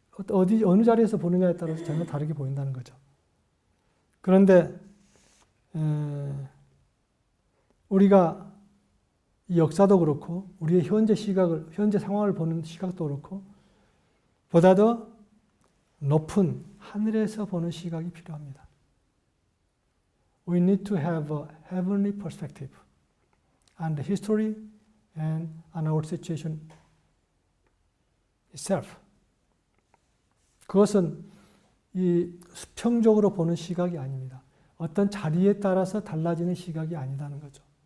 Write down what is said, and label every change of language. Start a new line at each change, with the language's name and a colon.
Korean: 어느 자리에서 보느냐에 따라서 전혀 다르게 보인다는 거죠. 그런데 우리가 이 역사도 그렇고 우리의 현재 상황을 보는 시각도 그렇고 보다 더 높은 하늘에서 보는 시각이 필요합니다.
English: We need to have a heavenly perspective on the history and on our situation itself.
Korean: 그것은 이 수평적으로 보는 시각이 아닙니다. 어떤 자리에 따라서 달라지는 시각이 아니라는 거죠.